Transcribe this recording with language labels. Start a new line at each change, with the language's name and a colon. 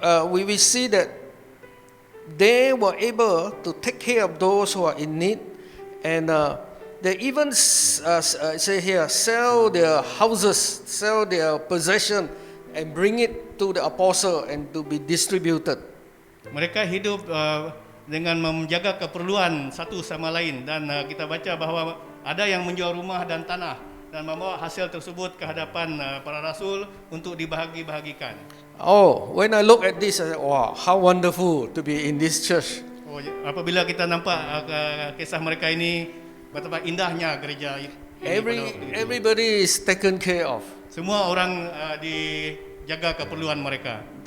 English: We see that they were able to take care of those who are in need, and they even say here sell their houses, sell their possession, and bring it to the apostle and to be distributed.
Malay: Mereka hidup dengan menjaga keperluan satu sama lain, dan kita baca bahwa ada yang menjual rumah dan tanah dan membawa hasil tersebut ke hadapan para rasul untuk dibahagi-bahagikan.
English: Oh, when I look at this, I say, wow, how wonderful to be in this church.
Malay: Apabila kita nampak kisah mereka ini, betapa indahnya gereja ini.
English: Everybody is taken care of.
Malay: Semua orang dijaga keperluan mereka.